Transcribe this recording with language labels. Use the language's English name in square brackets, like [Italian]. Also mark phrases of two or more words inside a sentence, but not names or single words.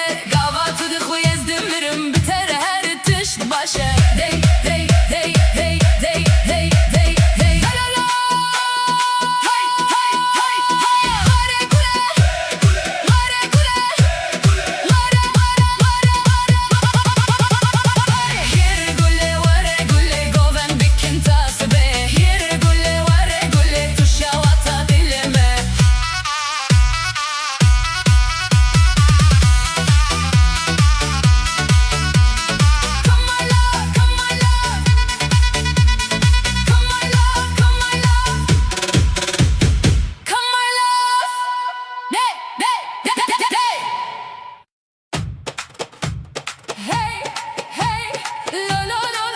[Kurdish] Gavatu di khuyez dimirim biter her tiş başı. Dey dey dey dey dey dey dey dey. La la la. Hey hey hey hey. Vare gule. Vare gule. Vare vare vare vare. Here gule vare gule goven bikin tasbe. Here gule vare gule tuşavata dilime. [English] Come my love, come my love. Come my love, come my love. Come my love. Hey, hey, hey, hey, hey. Hey, hey, lo lo lo lo.